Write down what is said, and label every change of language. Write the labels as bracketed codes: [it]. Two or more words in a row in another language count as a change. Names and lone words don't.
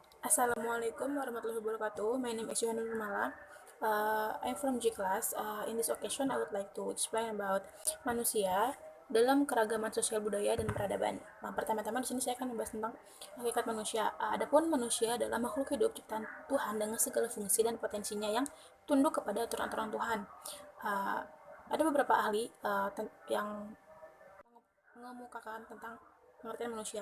[ar] Assalamualaikum warahmatullahi wabarakatuh. [en] My name is Yohana Nurmala. I'm from G class. In this occasion, I would like to explain about [id] manusia dalam keragaman sosial budaya dan peradaban. Nah, pertama-tama di sini saya akan membahas tentang hakikat manusia. Adapun manusia adalah makhluk hidup ciptaan Tuhan dengan segala fungsi dan potensinya yang tunduk kepada aturan-aturan Tuhan. Uh, ada beberapa ahli yang mengemukakan tentang pengertian manusia.